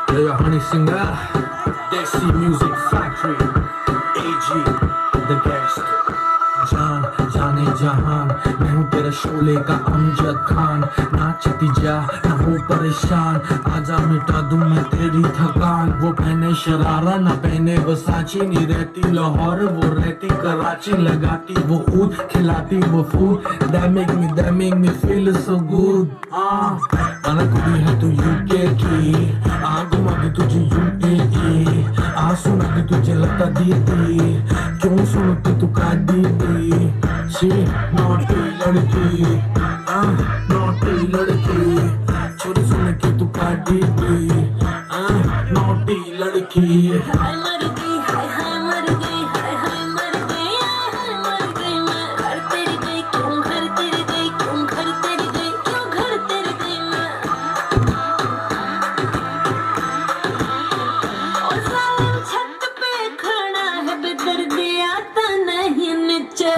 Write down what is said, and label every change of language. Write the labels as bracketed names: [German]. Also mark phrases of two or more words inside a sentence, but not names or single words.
[English] Sugar Honey Singer, Desi Music Factory, AG, The Gangster. [Hindi] जान जाने जहान मैं हूँ तेरा शोले का अमजद खान, नाचती जा ना हो परेशान, आजा मिटा दूं मैं तेरी थकान। वो पहने शरारा ना पहने वसाची, नहीं रहती लाहौर वो रहती कराची, लगाती वो ऊद खिलाती वो फूड, [English] that make me feel so good। [Hindi] आना कुड़ी है तू यूके की, घुमा दी तुझे यूएई, सुना दी तुझे लगता दीदी, क्यों सुनती तू का दीदी। [English] she naughty [Hindi] लड़की, नॉटी लड़की, छोरी सुन के तू का दीदी, नॉटी लड़की। हाय मर गई, हाय हाय मर गई, हाय हाय मर गई, हाय मर गई मैं। घर तेरी गई क्यों, घर तेरी गई क्यों, घर तेरी गई क्यों, घर तेरी गई मैं। और साले छत पे खड़ा है बेदर्दी, आता नहीं नीचे।